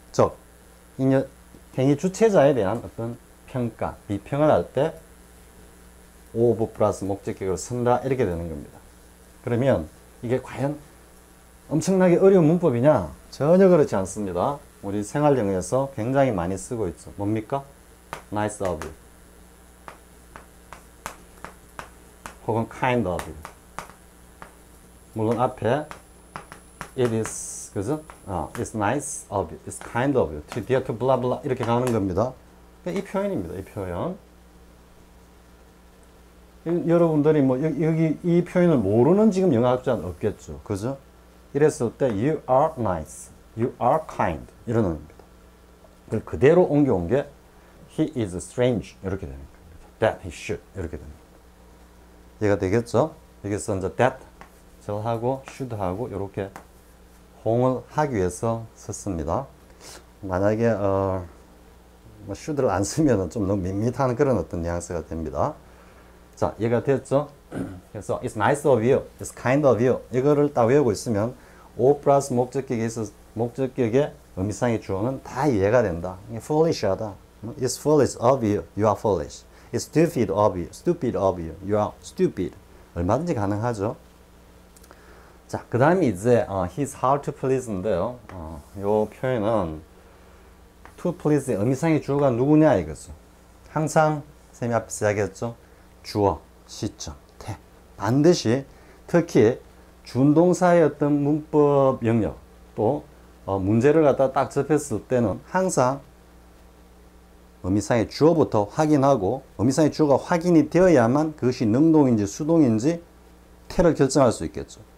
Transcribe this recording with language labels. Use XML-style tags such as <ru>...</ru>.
<ko>즉 행위 주체자에 대한 어떤 평가, 비평을 할 때 of 플러스 목적격을 쓴다 이렇게 되는 겁니다. 그러면 이게 과연 엄청나게 어려운 문법이냐? 전혀 그렇지 않습니다. 우리 생활 영어에서 굉장히 많이 쓰고 있죠. 뭡니까?</ko> <en>nice of you 혹은 kind of you.</en> <ko>물론 앞에</ko> <en>it is</en> <ko>그죠?</ko> <en>it's nice of you, it's kind of you, to dear to blah blah</en> <ko>이렇게 가는 겁니다. 이 표현입니다. 이 표현. 여러분들이 뭐 여기 이 표현을 모르는 지금 영어학자는 없겠죠. 그죠? 이랬을 때</ko> <en>you are nice, you are kind</en> <ko>이런 의미입니다. 그걸 그대로 옮겨온 게</ko> <en>he is strange</en> <ko>이렇게 되는 겁니다.</ko> <en>that he should</en> <ko>이렇게 됩니다. 이해가 되겠죠? 여기서 이제 that 하고 should하고 이렇게 호응을 하기 위해서 썼습니다. 만약에 뭐 should를 안 쓰면 좀 너무 밋밋한 그런 어떤 뉘앙스가 됩니다. 자, 이해가 됐죠? 그래서</ko> <en>it's nice of you,</en> <ko>it's kind of you 이거를 딱 외우고 있으면 o 플러스 목적격의 의미상의 주어는 다 이해가 된다. foolish하다.</ko> <en>It's foolish of you, you are foolish. It's stupid of you, stupid of you, you are stupid.</en> <ko>얼마든지 가능하죠. 자, 그 다음에 이제</ko> <en>he's hard to please</en> <ko>인데요. 이 표현은 to please의 의미상의 주어가 누구냐 이거죠. 항상 쌤이 앞에서 이야기했죠. 주어, 시점, 태. 반드시 특히 준동사의 어떤 문법 영역 또 문제를 갖다 딱 접했을 때는 항상 의미상의 주어부터 확인하고 의미상의 주어가 확인이 되어야만 그것이 능동인지 수동인지 태를 결정할 수 있겠죠.</ko>